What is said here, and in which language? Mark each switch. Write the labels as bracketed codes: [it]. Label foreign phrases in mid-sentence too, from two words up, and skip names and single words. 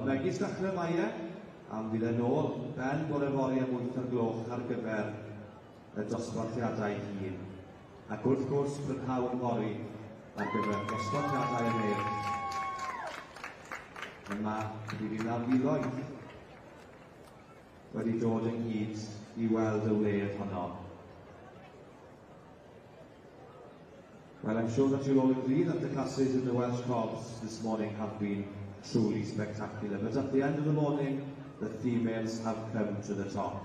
[cy] Ond megis dechrau mae am fydd yn ôl ben bore fori am 8 o'r gloch ar gyfer y dosbarthiadau hun. Ac wrth gwrs prynhawn fori ar gyfer dosbarthiadau yn eraill. Yma bydd yna filoedd wedi dod ynghyd I weld y wledd honno. [en] Well, I'm sure that you'll all agree that the classes in the Welsh Cobs this morning have been truly spectacular. But at the end of the morning, the females have come to the top.